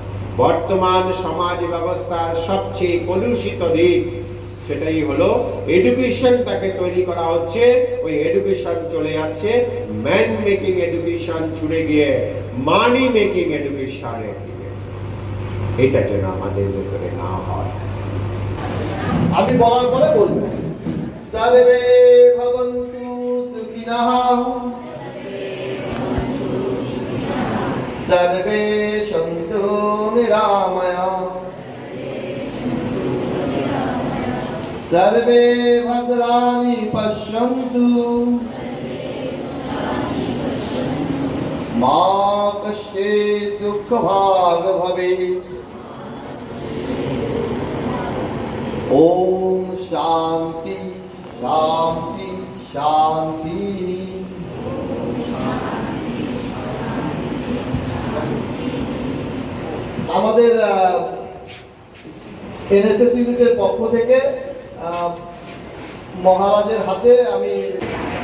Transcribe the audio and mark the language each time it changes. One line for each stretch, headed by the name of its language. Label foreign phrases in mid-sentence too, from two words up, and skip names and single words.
Bangla: বর্তমান সমাজ ব্যবস্থার সবচেয়ে কলুষিত দিক সেটাই হলো এডুকেশনটাকে তৈরি করা হচ্ছে, ওই এডুকেশন চলে যাচ্ছে
English: man making education
Bangla: ছুড়ে গিয়ে
English: money making
Bangla: এডুকেশনের দিকে। এটা যেন আমাদের ভেতরে না হয়। আমি বলার পরে বলবো,
Sanskrit: সর্বে ভবন্তু সুখিনঃ, সর্বে সন্তু নিরাময়াঃ, সর্বে ভদ্রাণি পশ্যন্তু, মা কশ্চিৎ দুঃখভাগ ভবেৎ। ओम शांति शांति शांति।
Bangla: আমাদের এনএসএস ইউনিটের পক্ষ থেকে মহারাজের হাতে আমি